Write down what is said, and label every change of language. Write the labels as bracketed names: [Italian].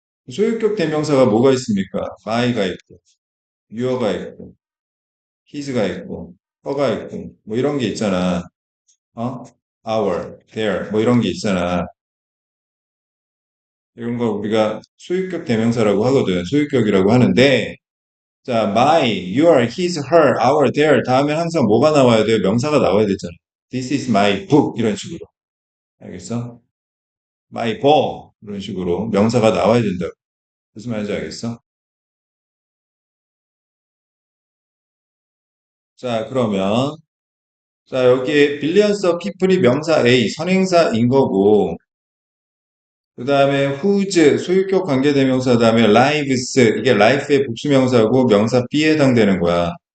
[Korean] 소유격 대명사가 뭐가 있습니까? my가 있고, your가 있고, his가 있고, her가 있고, 뭐 이런 게 있잖아. 어? our, their, 뭐 이런 게 있잖아. 이런 걸 우리가 소유격 대명사라고 하거든. 소유격이라고 하는데, 자, my, your, his, her, our, their 다음에 항상 뭐가 나와야 돼? 명사가 나와야 되잖아. [English] This is my book [Korean] 이런 식으로. 알겠어? my ball 이런 식으로 명사가 나와야 된다고. 무슨 말인지 알겠어? 자, 그러면 자, 여기 billions of people이 명사 A, 선행사인 거고, 그 다음에 whose, 소유격 관계대명사, 다음에 lives, 이게 life의 복수명사고 명사 B에 해당되는 거야.